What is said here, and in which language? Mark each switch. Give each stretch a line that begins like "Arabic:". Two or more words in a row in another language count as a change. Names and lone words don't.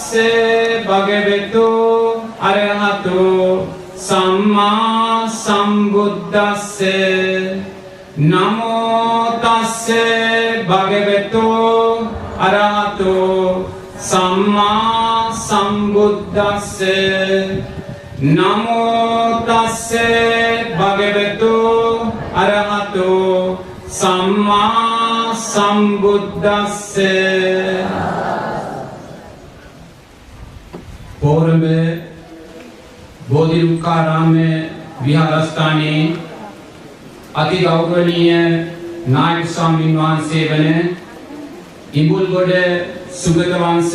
Pali: තස්සේ භගවතු අරහතෝ සම්මා සම්බුද්දස්සේ නමෝ තස්සේ භගවතු අරහතෝ සම්මා සම්බුද්දස්සේ නමෝ තස්සේ භගවතු අරහතෝ සම්මා සම්බුද්දස්සේ
Sinhala: පෝරම බෝධිරුක්කාරාම විහාරස්ථානයේ අති ගෞරවනීය නායක ස්වාමීන් වහන්සේ වන ඉඹුල්ගොඩ සුගත වංශ